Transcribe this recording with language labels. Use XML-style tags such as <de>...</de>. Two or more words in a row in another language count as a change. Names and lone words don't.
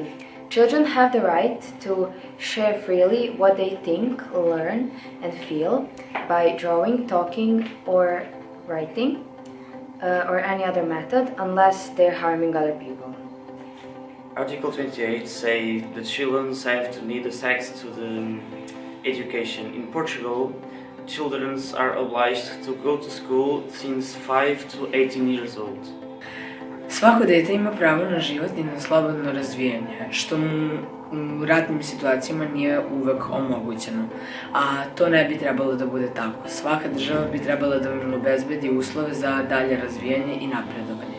<en>Children have the right to share freely what they think, learn, and feel by drawing, talking, or writing, or any other method, unless they're harming other people. Article 28 say the children have to need access to the education. In Portugal, children are obliged to go to school since 5 to 18 years old.</en> <sr>Svako dete ima pravo na život i na slobodno razvijanje, što mu u ratnim situacijama nije uvek omogućeno, a to ne bi trebalo da bude tako. Svaka država bi trebala da vam obezbedi uslove za dalje razvijanje i napredovanje.</sr>